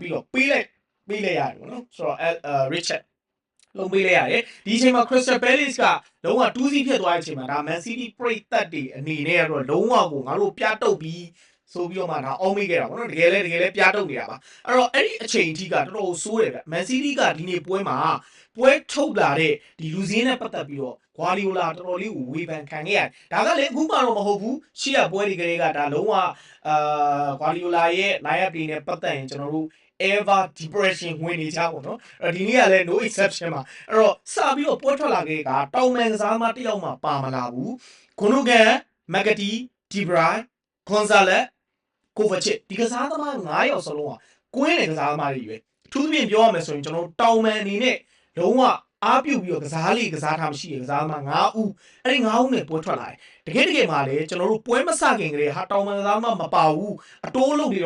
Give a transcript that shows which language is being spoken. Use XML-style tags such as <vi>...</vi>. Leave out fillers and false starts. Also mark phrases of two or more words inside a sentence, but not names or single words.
<my>ပြီးတော့ပေးလိုက်ရတယ်ပေါ့နော်ဆိုတော့Richard လုံးပေးလိုက်ရတယ်ဒီအချိန်မှာ Crystal Palace ကလုံးဝ2-0ဖြစ်သွားတဲ့အချိန်မှာဒါ Man City ပရိသတ်တွေအနေနဲ့ကတော့လုံးဝကိုငါတို့ပြတုတ်ပြီးဆိုပြီးတော့မှဒါအောင်းမေးခဲ့တာပေါ့နော်တကယ်လဲပြတုတ်နေတာပါအဲ့တော့အဲ့ဒီအချိန်အထိကတော်တော်ဆိုးတယ်ဗျ Man City ကဒီနေ့ပွဲမှာပွဲထုတ်လာတဲ့ဒီလူစင်းနဲ့ပတ်သက်ပြီးတော့ Guardiola တော်တော်လေးကိုဝေဖန်ခံခဲ့ရတယ်ဒါကလည်းအခုမှတော့မဟုတ်ဘူးရှေ့ကပွဲတွေကလေးကဒါလုံးဝ Guardiola ရဲ့ line-up တွေနဲ့ပတ်သက်ရင်ကျွန်တော်တို့</my> <en>ever depression</en> <my>ဝင်နေကြပေါ့နော်အဲ့ဒီနေ့ကလည်း</my> <en>no exception</en> <my>ပါအဲ့တော့စပြီးတော့ပွဲထွက်လာခဲ့ကတောင်မန်ကစားသမားတစ်ယောက်မှပါမလာဘူးဂွန်နိုဂန် McAtee De Bruyne Gonzalez Kovacic ဒီကစားသမား9ယောက်စလုံးကကွင်းတဲ့ကစားသမားတွေပဲအထူးသဖြင့် ပြောရမယ်ဆိုရင်ကျွန်တော်တို့တောင်မန်အနေနဲ့လုံးဝအားပြုတ်ပြီးတော့ကစားထားမရှိတဲ့ကစားသမား9ဦးအဲ့ဒီ9ဦးနဲ့ပွဲထွက်လာတယ်တကယ်မှာလည်းကျွန်တော်တို့ပွဲမစခင်ကလေးဟာတောင်မန်ကစားသမားမပါဘူးအတိုးလုံးပြီး</my>